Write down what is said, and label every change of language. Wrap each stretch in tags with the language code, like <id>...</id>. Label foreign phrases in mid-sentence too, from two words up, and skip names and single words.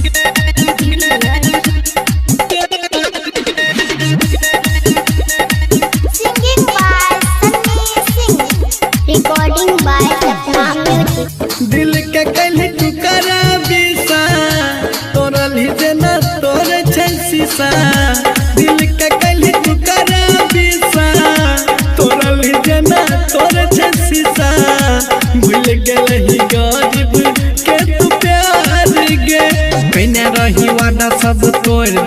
<en>Singing by Sunny Singh. Recording by Sapna Music.</en> <mai>दिल के कहीं टुकड़ा बिसा, तोरा लीजे ना तोरे छै शीशा, दिल के कहीं टुकड़ा बिसा, तोरा लीजे ना तोरे छै शीशा, भूल गेलही गरीब के तू प्यार गे, कइने रही वादा सब तोड़</mai>